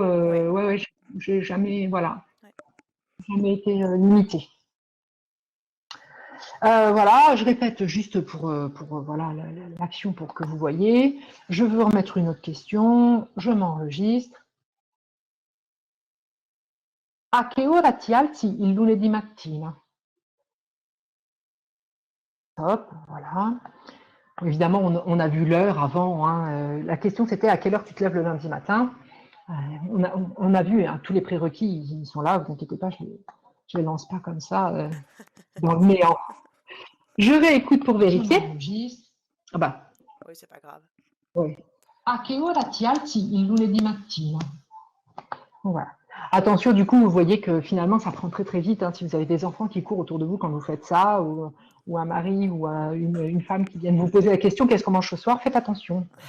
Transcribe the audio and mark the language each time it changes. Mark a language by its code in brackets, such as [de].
[fr] Ouais, ouais, ouais, j'ai jamais, voilà, ouais. jamais été limitée. Voilà, je répète juste pour voilà l'action pour que vous voyez. Je veux remettre une autre question. Je m'enregistre. [it] A che ora ti alzi il lunedì mattina? [fr] Hop, voilà. Évidemment, on a vu l'heure avant, hein. La question, c'était à quelle heure tu te lèves le lundi matin. On a vu, hein, tous les prérequis, ils sont là, vous inquiétez pas, je les lance pas comme ça dans le néant. Je réécoute pour vérifier. Ah bah, Oui, c'est pas grave. oui. [it] A che ora ti alzi il lunedì mattina? [fr] Voilà. Attention, du coup, vous voyez que finalement, ça prend très très vite, hein, si vous avez des enfants qui courent autour de vous quand vous faites ça, ou un mari ou une femme qui viennent vous poser la question, qu'est-ce qu'on mange ce soir? Faites attention.